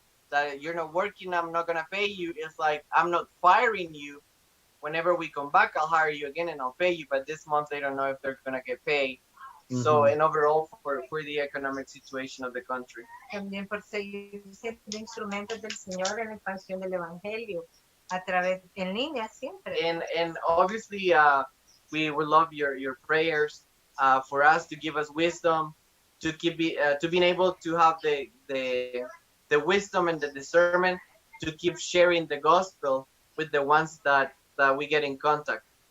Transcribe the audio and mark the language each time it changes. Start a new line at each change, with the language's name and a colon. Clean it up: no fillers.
English: That you're not working, I'm not gonna pay you. It's like, I'm not firing you. Whenever we come back, I'll hire you again and I'll pay you. But this month, they don't know if they're gonna get paid. So, and overall for the economic situation of the country.
Spanish: También por seguir siendo instrumentos del Señor en la expansión del Evangelio a través en línea siempre.
English: And obviously, we would love your prayers for us, to give us wisdom, to to being able to have the wisdom and the discernment to keep sharing the gospel with the ones that we get in contact.